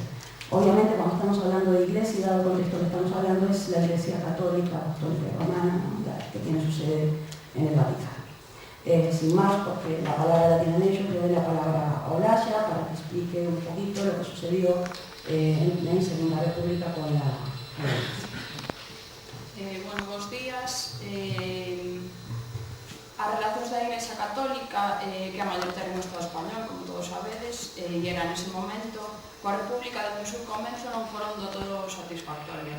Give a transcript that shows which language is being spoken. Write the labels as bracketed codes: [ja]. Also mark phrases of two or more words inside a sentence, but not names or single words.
[es] Obviamente, cuando estamos hablando de Iglesia, y dado el contexto que estamos hablando, es la Iglesia católica, apostólica y romana, ¿no?, que tiene su sede en el Vaticano. Sin más, porque la palabra la tienen ellos, le doy la palabra a Olaya para que explique un poquito lo que sucedió en Segunda República con la [gl] bueno, bons días. As relacións da Iglesia Católica, que a maior termo no Estado español, como todos sabedes, e era nese momento, coa República desde o seu comenzo non foron do todo satisfactorias.